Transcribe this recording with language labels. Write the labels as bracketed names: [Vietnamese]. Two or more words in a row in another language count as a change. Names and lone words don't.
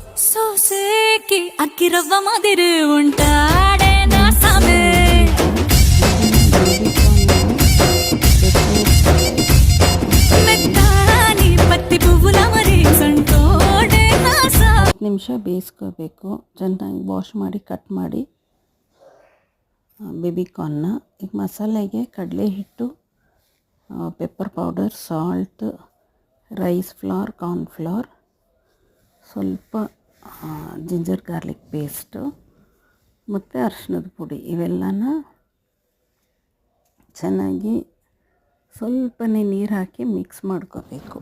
[Telugu] సోసేకి అక్కిరవ్వ మాదిరి ఉంటాడే నా సామే మెత్తాని పత్తి పువ్వుల మరి సంటోడే నా సా [Kannada] ನಿಮಿಷ ಬೇಯಿಸ್ಕೋಬೇಕು. ಚೆನ್ನಾಗಿ ವಾಶ್ ಮಾಡಿ ಕಟ್ ಮಾಡಿ ಬೇಬಿಕಾರ್ನ್ನ. ಈಗ ಮಸಾಲೆಗೆ ಕಡಲೆ ಹಿಟ್ಟು, [English] pepper powder, salt, rice flour, cornflour, [Kannada] ಸ್ವಲ್ಪ [English] ginger garlic paste [Kannada] ಮತ್ತು ಅರಿಶಿಣದ ಪುಡಿ ಇವೆಲ್ಲನ ಚೆನ್ನಾಗಿ ಸ್ವಲ್ಪನೇ ನೀರು ಹಾಕಿ ಮಿಕ್ಸ್ ಮಾಡ್ಕೋಬೇಕು.